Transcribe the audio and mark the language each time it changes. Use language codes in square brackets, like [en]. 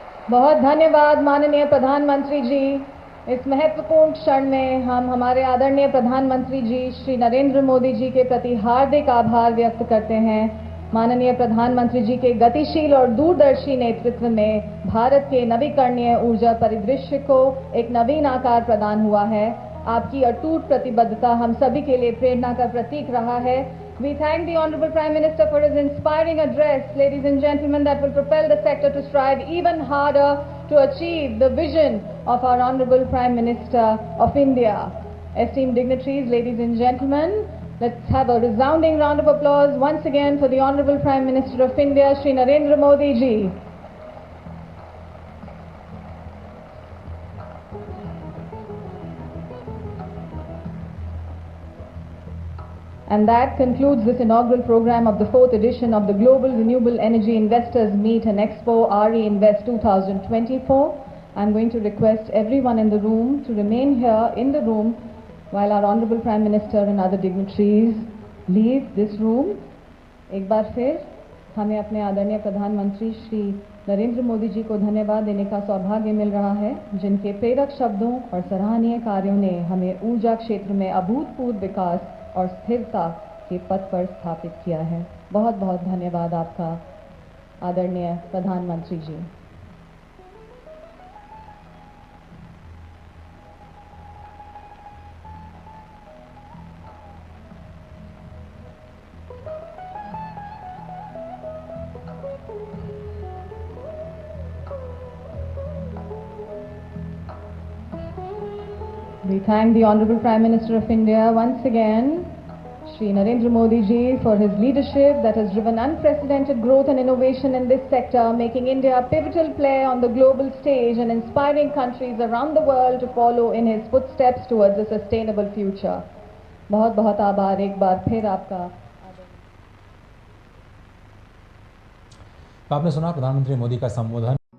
[hi] बहुत धन्यवाद माननीय प्रधानमंत्री जी। इस महत्वपूर्ण क्षण में हम हमारे आदरणीय प्रधानमंत्री जी श्री नरेंद्र मोदी जी के प्रति हार्दिक आभार व्यक्त करते हैं। माननीय प्रधानमंत्री जी के गतिशील और दूरदर्शी नेतृत्व में भारत के नवीकरणीय ऊर्जा परिदृश्य को एक नवीन आकार प्रदान हुआ है। आपकी अटूट प्रतिबद्धता हम सभी के लिए प्रेरणा का प्रतीक रहा है। [en] We thank the Honorable Prime Minister for his inspiring address, ladies and gentlemen, that will propel the sector to strive even harder to achieve the vision of our Honorable Prime Minister of India. Esteemed dignitaries, ladies and gentlemen, let's have a resounding round of applause once again for the Honorable Prime Minister of India, Shri Narendra Modi ji. And that concludes this inaugural program of the 4th edition of the Global Renewable Energy Investors Meet and Expo RE Invest 2024. I'm going to request everyone in the room to remain here in the room while our Honorable Prime Minister and other dignitaries leave this room. [hi] एक बार फिर हमें अपने आदरणीय प्रधानमंत्री श्री नरेंद्र मोदी जी को धन्यवाद देने का सौभाग्य मिल रहा है, जिनके प्रेरक शब्दों और सराहनीय कार्यों ने हमें ऊर्जा क्षेत्र में अभूतपूर्व विकास और स्थिरता के पथ पर स्थापित किया है। बहुत बहुत धन्यवाद आपका आदरणीय प्रधानमंत्री जी। [en] We thank the Honorable Prime Minister of India once again, Shri Narendra Modi ji, for his leadership that has driven unprecedented growth and innovation in this sector, making India a pivotal player on the global stage and inspiring countries around the world to follow in his footsteps towards a sustainable future. [hi] बहुत बहुत आभार एक बार फिर आपका। आपने सुना प्रधानमंत्री मोदी का संबोधन।